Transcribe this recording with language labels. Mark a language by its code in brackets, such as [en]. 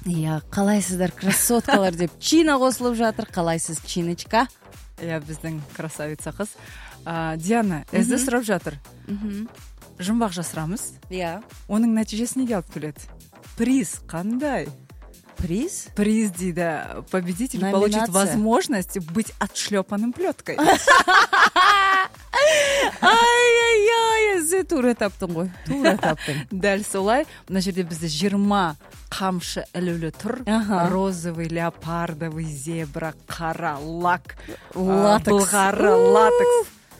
[kk] Иә, қалайсыздар, красоткалар деп Чина қосылып жатыр. Қалайсыз, Чиночка? Иә, біздің красавица қыз. Диана, әзі сұрап жатыр. Жұмбақ жасырамыз. Иә. Оның нәтижесі неге алып келеді? Приз қандай? Приз? Приз дейді. [ru] Победитель получит возможность быть отшлепанным плеткой. [kk] Ай-яй-яй, әзі тура таптың ғой. Тура таптың. Дәл солай, мына жерде бізде 20 қамшы әлеулі тұр. Ага. [ru] Розовый, леопардовый, зебра, [kk] қара, [ru] лак, латекс. [kk] Былғары, латекс.